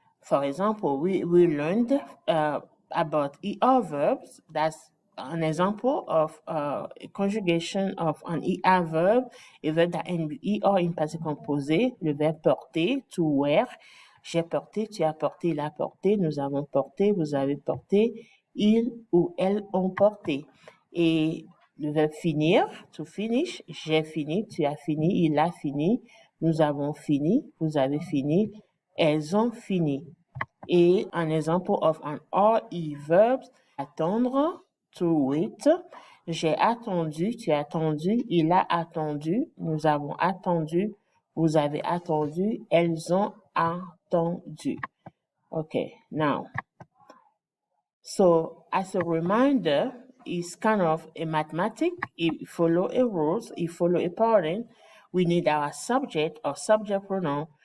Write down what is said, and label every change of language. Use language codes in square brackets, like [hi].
[en] For example, we learned about ER verbs. That's an example of a conjugation of an ER verb, a verb that ends ER in passé composé, [fr] le verbe porter, [en] to wear. [fr] J'ai porté, tu as porté, il a porté, nous avons porté, vous avez porté, ils ou elles ont porté. Et le verbe finir, [en] to finish, [fr] j'ai fini, tu as fini, il a fini, nous avons fini, vous avez fini, elles ont fini. Et un exemple [en] of an RE verb, attendre, to wait. [fr] J'ai attendu, tu as attendu, il a attendu, nous avons attendu, vous avez attendu, elles ont attendu. [en] Okay, now, so as a reminder, it's kind of a mathematic. It follow a rules, it follow a pattern. We need our subject or subject pronoun.